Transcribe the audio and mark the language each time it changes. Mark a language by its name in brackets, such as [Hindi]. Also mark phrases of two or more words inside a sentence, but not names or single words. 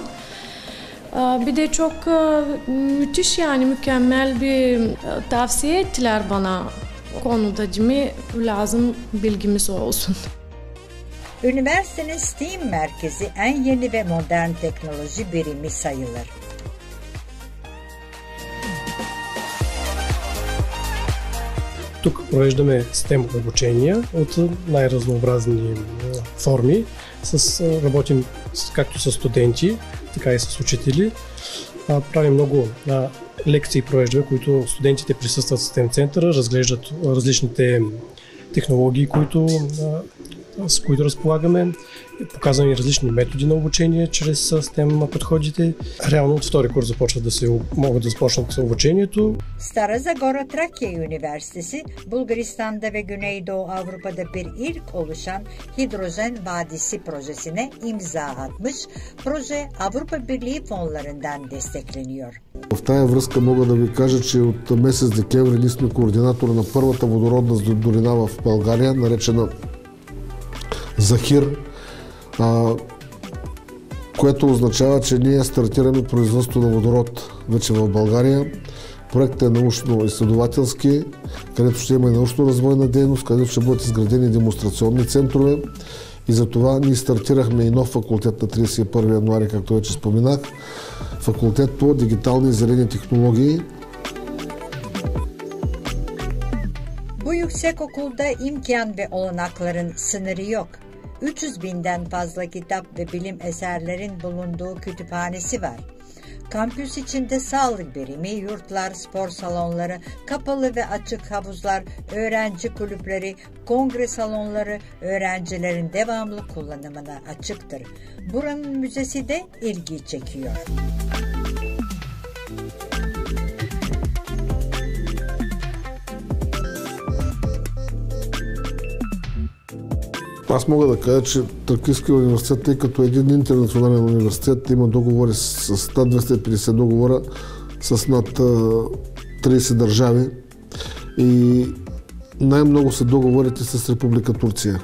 [Turkish] Bir de çok müthiş yani mükemmel bir tavsiye ettiler bana. Konuda cimi lazım bilgimiz olsun. Üniversitenin STEAM merkezi en yeni ve modern teknoloji birimi sayılır. [Bulgarian] Тук провеждаме STEM обучения от най-разнообразни форми. Работим както с студенти, така и с учители. Правим много лекции, провеждаме, които студентите присъстват в STEM центъра, разглеждат различните технологии, които с които разполагаме. Показваме различни методи на обучение чрез STEM подходите. Реално от втори курс могат да започнат обучението. [Turkish] Stara Zagora Trakya Üniversitesi, Bulgaristan'da ve Güneydoğu Avrupa'da bir ilk oluşan hidrojen vadisi projesine imza atmış. Proje Avrupa Birliği fonlarından destekleniyor. [Bulgarian] В тая връзка мога да ви кажа, че от месец декември ние сме координатор на първата водородна долина в България, наречена Захир, което означава, че ние стартираме производство на водород вече в България. Проектът е научно-изследователски, където ще има и научно-развойна дейност, където ще бъдат изградени демонстрационни центрове. И затова ние стартирахме и нов факултет на 31 януари, както вече споменах. Факултет по дигитални и зелени техnoloji. [Turkish] Bu yüksekokulda imkan ve olanakların sınırı yok. 300 binden fazla kitap ve bilim eserlerin bulunduğu kütüphanesi var. Kampüs içinde sağlık birimi, yurtlar, spor salonları, kapalı ve açık havuzlar, öğrenci kulüpleri, kongre salonları öğrencilerin devamlı kullanımına açıktır. Buranın müzesi de ilgi çekiyor. [Bulgarian] Аз мога да кажа, че Тракийския университет, тъй като един интернационален университет, има договори с над 250 договора с над 30 държави и най-много са договорите с Република Турция.